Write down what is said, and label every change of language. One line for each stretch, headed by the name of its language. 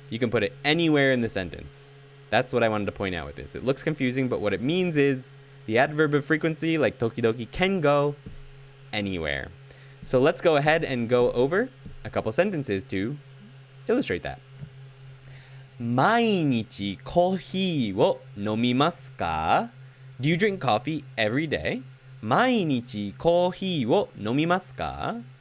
English: You can put it anywhere in the sentence. That's what I wanted to point out with this. It looks confusing, but what it means is the adverb of frequency, like tokidoki, can go anywhere. So let's go ahead and go over a couple sentences to illustrate that.
Japanese: 毎日コーヒーを飲みますか?
English: Do you drink coffee every day?
Japanese: 毎日コーヒーを飲みますか?